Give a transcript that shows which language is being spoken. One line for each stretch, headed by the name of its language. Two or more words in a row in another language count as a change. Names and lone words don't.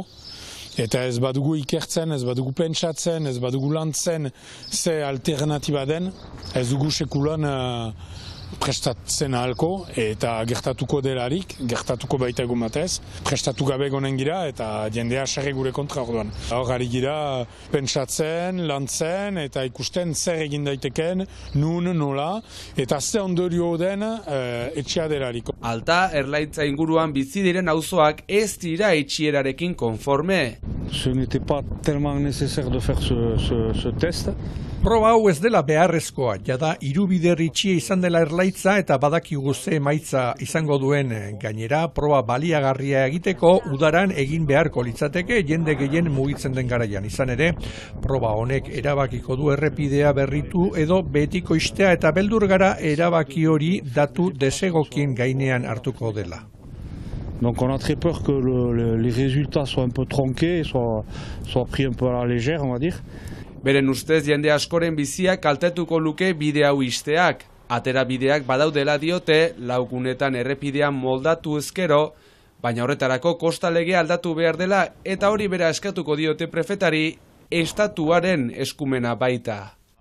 Basque: Eta ez badugu ikertzen, ez badugu pentsatzen, ez badugu lantzen ze alternatiba den, ez dugu sekulan prestatzen ahalko eta gertatuko delarik, gertatuko baita egun batez, prestatu gabe gonen gira eta jendea sarri gure kontra orduan. Hor ari gira pentsatzen, lantzen eta ikusten zer egin daiteken, nun, nola, eta ze ondorio den etxea delarik. Alta, Erlaitza inguruan bizi diren auzoak ez dira itxierarekin konforme.
French: Ce n'était pas tellement nécessaire de faire ce test.
Basque: Proba hau ez dela beharrezkoa, jada 3 bider itxia izan dela Erlaitza eta badakigu ze emaitza izango duen. Gainera, proba baliagarria egiteko udaran egin beharko litzateke jende gehien mugitzen den garaian. Izan ere, proba honek erabakiko du errepidea berritu edo betiko istea eta beldur gara erabaki hori datu desegokien gainean hartuko dela.
French: Donc on a très peur que les résultats soient un peu tronqués, soient pris un peu à la légère, on va dire.
Basque: Beren ustez jende askoren biziak kaltetuko luke bide hau isteak. Atera bideak badaudela diote, laugunetan errepidean moldatu ezkero, baina horretarako kostalegea aldatu behar dela eta hori bera eskatuko diote prefetari, estatuaren eskumena baita.